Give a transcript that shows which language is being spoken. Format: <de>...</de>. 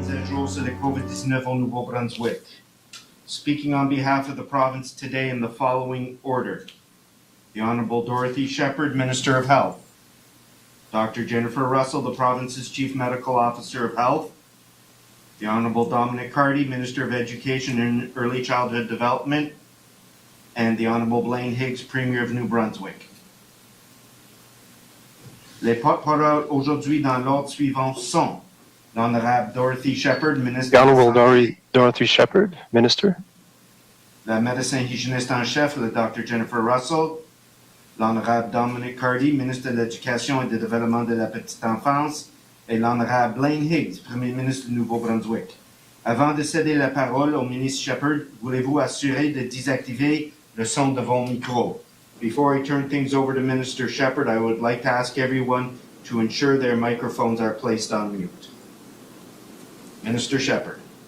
<fr>jour sur le COVID-19 au Nouveau-Brunswick.</fr> <en>Speaking on behalf of the province today in the following order. The Honorable Dorothy Shephard, Minister of Health. Dr. Jennifer Russell, the province's Chief Medical Officer of Health. The Honorable Dominic Cardy, Minister of Education and Early Childhood Development. And the Honorable Blaine Higgs, Premier of New Brunswick.</en> <fr>Les porte-paroles aujourd'hui dans l'ordre suivant sont l'Honorable Dorothy Shephard, Minister.</fr> <en>The Honorable Dorothy Shephard, Minister.</en> <fr>La médecin hygiéniste en chef, le Dr. Jennifer Russell. L'Honorable Dominic Cardy, Ministre de l'Éducation et du Développement de la Petite Enfance. Et l'Honorable Blaine Higgs, Premier ministre du Nouveau-Brunswick. Avant de céder la parole au ministre Shephard, voulez-vous assurer de désactiver le son de vos micros?</fr> <en>Before I turn things over to Minister Shephard, I would like to ask everyone to ensure their microphones are placed on mute. Minister Shephard.</en>